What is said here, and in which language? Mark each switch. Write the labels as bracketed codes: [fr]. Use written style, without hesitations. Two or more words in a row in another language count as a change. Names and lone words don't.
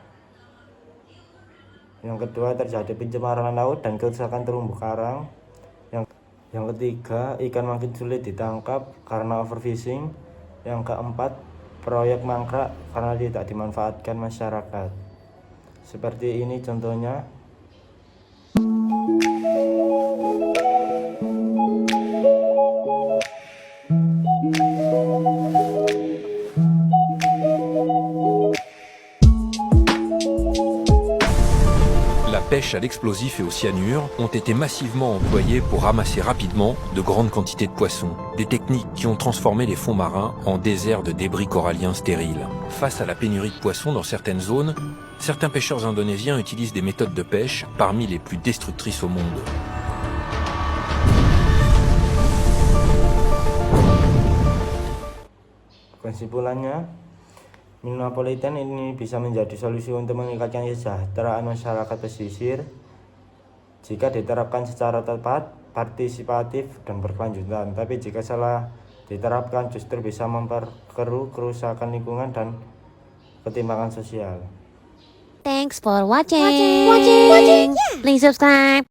[id] Yang kedua, terjadi pencemaran laut dan kerusakan terumbu karang. Yang ketiga, ikan makin sulit ditangkap karena overfishing. Yang keempat, proyek mangkrak karena tidak dimanfaatkan masyarakat. Seperti ini contohnya. [fr] La pêche à l'explosif et au cyanure ont été massivement employées pour ramasser rapidement de grandes quantités de poissons, des techniques qui ont transformé les fonds marins en déserts de débris coralliens stériles. Face à la pénurie de poissons dans certaines zones, certains pêcheurs indonésiens utilisent des méthodes de pêche parmi les plus destructrices au monde. [id] Kesimpulannya, Minapolitan ini bisa menjadi solusi untuk meningkatkan kesejahteraan masyarakat pesisir jika diterapkan secara tepat, partisipatif, dan berkelanjutan. Tapi jika salah diterapkan justru bisa memperkeruh kerusakan lingkungan dan ketimpangan sosial. [en] Thanks for watching. Please subscribe.